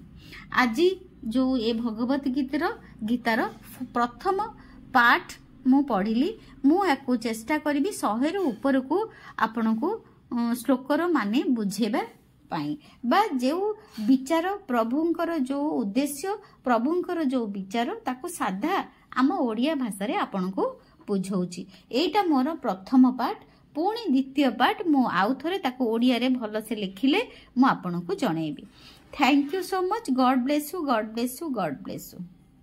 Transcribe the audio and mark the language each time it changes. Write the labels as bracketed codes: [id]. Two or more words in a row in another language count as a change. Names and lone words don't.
[or] ଆଜି ଯୋଉ ଏ ଭଗବତ ଗୀତାର ପ୍ରଥମ ପାର୍ଟ ମୁଁ ପଢିଲି, ମୁଁ ୟାକୁ ଚେଷ୍ଟା କରିବି 100ରୁ ଉପରକୁ ଆପଣଙ୍କୁ ଶ୍ଲୋକର ମାନେ ବୁଝେଇବା ପାଇଁ, ବା ଯେଉଁ ବିଚାର ପ୍ରଭୁଙ୍କର ଯୋଉ ଉଦ୍ଦେଶ୍ୟ, ପ୍ରଭୁଙ୍କର ଯୋଉ ବିଚାର ତାକୁ ସାଧା ଆମ ଓଡ଼ିଆ ଭାଷାରେ ଆପଣଙ୍କୁ ବୁଝଉଛି। ଏଇଟା ମୋର ପ୍ରଥମ ପାର୍ଟ। ପୁଣି ଦ୍ୱିତୀୟ ପାର୍ଟ ମୁଁ ଆଉ ଥରେ ତାକୁ ଓଡ଼ିଆରେ ଭଲସେ ଲେଖିଲେ ମୁଁ ଆପଣଙ୍କୁ ଜଣେଇବି। [en] Thank you so much. God bless you. God bless you. God bless you.